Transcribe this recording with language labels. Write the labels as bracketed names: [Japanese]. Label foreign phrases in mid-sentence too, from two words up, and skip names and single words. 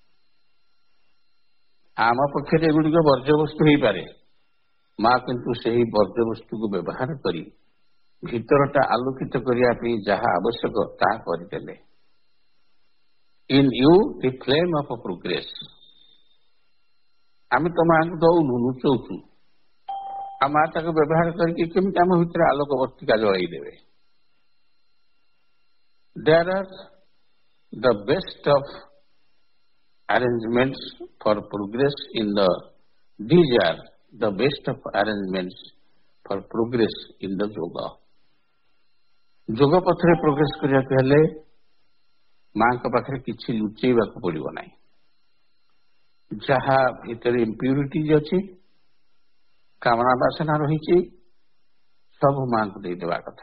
[Odia] ଆମ ପକ୍ଷରେ ଏଗୁଡ଼ିକ ବର୍ଜ୍ୟବସ୍ତୁ ହେଇପାରେ, ମା କିନ୍ତୁ ସେହି ବର୍ଜ୍ୟବସ୍ତୁକୁ ବ୍ୟବହାର କରି ଭିତରଟା ଆଲୋକିତ କରିବା ପାଇଁ ଯାହା ଆବଶ୍ୟକ ତାହା କରିଦେଲେ। [English] In you the flame of progress. [Odia] ଆମେ ତ ମାଙ୍କୁ ଦଉନୁ, ଲୁଚଉଛୁ। ଆଉ ମା ତାକୁ ବ୍ୟବହାର କରିକି କେମିତି ଆମ ଭିତରେ ଆଲୋକ ବର୍ତ୍ତିକା ଜଳାଇ ଦେବେ। [English] There are the best of arrangements for progress in the these are the best of arrangements for progress in the yoga. [Odia] ଯୋଗ ପଥରେ ପ୍ରୋଗ୍ରେସ କରିବାକୁ ହେଲେ ମାଙ୍କ ପାଖରେ କିଛି ଲୁଚେଇବାକୁ ପଡିବ ନାହିଁ। ଯାହା ଭିତରେ ଇମ୍ପ୍ୟୁରିଟିଜ ଅଛି, କାମନା ବାସନା ରହିଛି, ସବୁ ମାଙ୍କୁ ଦେଇଦେବା କଥା।